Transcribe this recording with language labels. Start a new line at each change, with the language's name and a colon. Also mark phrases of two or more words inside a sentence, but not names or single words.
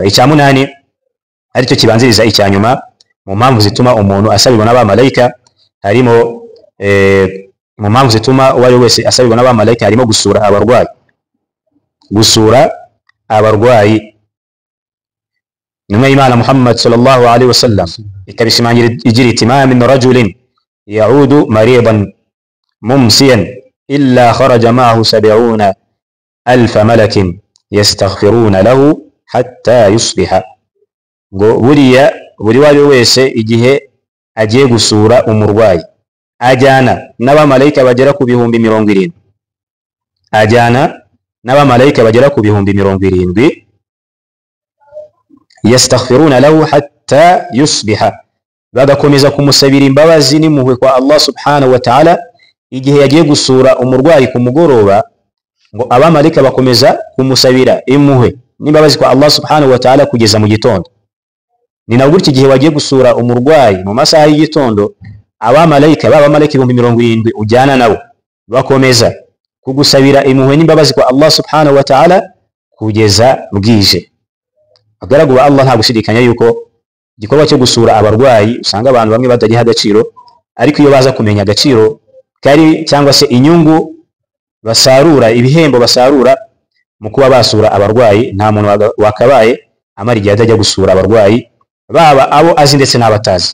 Kinyarwanda: Icya munani aricyo kibanziriza icya nyuma mu mpamvu zituma umuntu asabirwa n'abamalayika, harimo mu mpamvu zituma uwo ari wese asabirwa n'abamalayika harimo gusura abarwayi, gusura abarwayi. Intumwa y'Imana Muhammad
Arabic: صلى الله عليه وسلم
Kinyarwanda: ikabishimangira igira iti
Arabic: ما من رجل يعود مريضا ممسيا إلا خرج معه 70,000 ملك يستغفرون له حتى يصبح.
Kinyarwanda: Ngo buri wari wese igihe agiye gusura umurwayi ajyana n'abamalayika bagera ku bihumbi 70, ajyana n'abamalayika bagera ku bihumbi 70,
Arabic: يستغفرون له حتى يصبح,
Kinyarwanda: bagakomeza kumusabira imbabazi n'impuhwe kwa Allah
Arabic: سبحانه وتعالى
Kinyarwanda: igihe yagiye gusura umurwayi ku mugoroba. Ngo abamalayika bakomeza kumusabira impuhwe n'imbabazi kwa Allah
Arabic: سبحانه وتعالى
Kinyarwanda: kugeza mu gitondo. Ni na gutyo igihe wagiye gusura umurwayi mu masaha y'igitondo, abamalayika b'abamalayika 70 ujyana nabo bakomeza kugusabira impuhwe n'imbabazi kwa Allah
Arabic: سبحانه وتعالى
Kinyarwanda: kugeza bwije. Agaragu ba Allah nta gushidikanya yuko igikorwa cyo gusura abarwayi usanga abantu bamwe batagiha agaciro, ariko iyo baza kumenya agaciro kari cyangwa se inyungu basarura, ibihembo basarura mu kuba basura abarwayi, nta muntu wakabaye amara igihe atajya gusura abarwayi, baba abo azi ndetse n'abatazi.